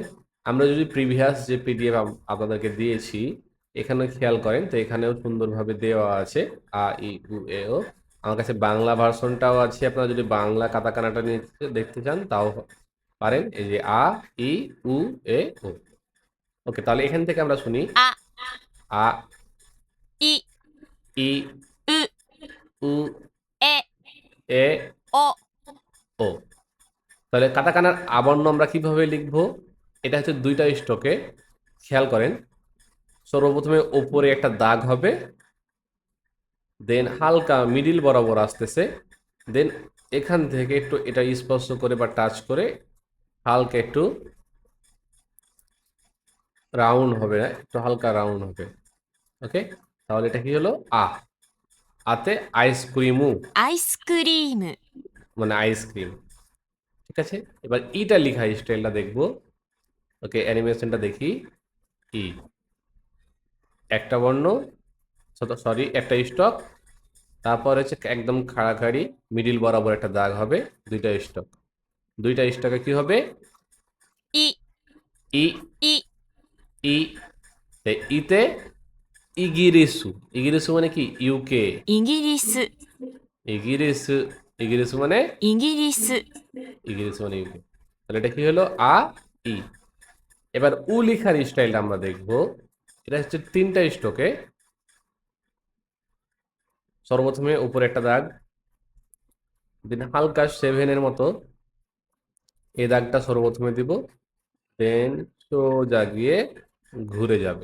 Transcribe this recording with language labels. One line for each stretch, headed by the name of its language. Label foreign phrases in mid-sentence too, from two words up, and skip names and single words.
Bangla: আমরা যদি প্রিভিয়াস যে পিডিএফ আপনাদেরকে দিয়েছি এখানে খেয়াল করেন, তো এখানেও সুন্দরভাবে দেওয়া আছে আ, ই, উ, এ, ও। আমার কাছে বাংলা ভার্সনটাও আছে, আপনারা যদি বাংলা কাতাকানাটা নিয়ে দেখতে চান তাও পারেন। এই যে আ, ই, উ, এ, ও। ওকে, তাহলে এখান থেকে আমরা শুনি।
Japanese: あ、
Bangla: আ,
Japanese: い、
Bangla: ই,
Japanese: う、
Bangla: উ,
Japanese: え、
Bangla: এ,
Japanese: お、
Bangla: ও। তাহলে কাতাকানার আবর্ণ আমরা কিভাবে লিখব? এটা হচ্ছে দুইটা স্ট্রোকে, খেয়াল করেন। সর্বপ্রথমে ওপরে একটা দাগ হবে, দেন হালকা মিডিল বরাবর আসতেছে, দেন এখান থেকে একটু এটা স্পর্শ করে বা টাচ করে হালকা একটু রাউন্ড হবে, না একটু হালকা রাউন্ড হবে। ওকে, তাহলে এটা কি হলো? আ। আতে আইসক্রিমু,
Japanese: アイスクリーム、
Bangla: মানে আইসক্রিম। ঠিক আছে, এবার ইটা লেখা স্টাইলটা দেখবো। ওকে, অ্যানিমেশনটা দেখি। ই, একটা বর্ণ, সরি একটা স্টক, তারপর হচ্ছে একদম খাড়াখাড়ি মিডিল বরাবর একটা দাগ হবে, দুইটা স্টক। দুইটা স্টকে কি হবে?
Japanese: い、
Bangla: ই,
Japanese: い、
Bangla: ই, ইতে ইগিরিসু। ইগিরিসু মানে কি? ইউকে।
Japanese: イギリス、
Bangla: ইগিরিসু, ইগিরিসু মানে
Japanese: イギリス、
Bangla: ইগিরিসু মানে ইউকে। তাহলে এটা কি হলো? আ, ই। এবার উ লিখার স্টাইলটা আমরা দেখবো। এটা হচ্ছে তিনটা স্টকে। সর্বপ্রথমে উপরে একটা দাগ, দেন হালকা সেভেনের মতো এই দাগটা সর্বপ্রথমে দিব, দেন সোজা গিয়ে ঘুরে যাবে।